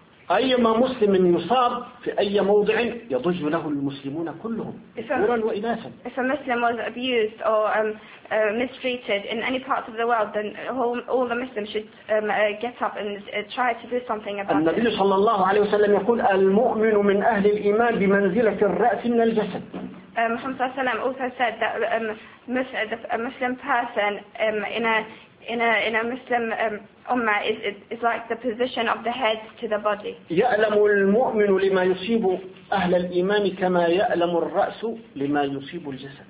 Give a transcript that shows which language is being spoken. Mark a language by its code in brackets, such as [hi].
[ar] أيما مسلم يصاب في أي موضع يضج له المسلمون كلهم ذكوراً وإناثاً [en] if a Muslim was abused or mistreated in any part of the world then all the Muslims should get up and try to do something about [ar] النبي صلى الله عليه وسلم يقول المؤمن من أهل الإيمان بمنزلة الرأس من الجسد [en] محمد [ar] صلى الله عليه وسلم [en] also said that a Muslim person in a Muslim ummah is like the position of the head to the body. [ar] يألم المؤمن لما يصيب أهل الإيمان كما يألم الرأس لما يصيب الجسد.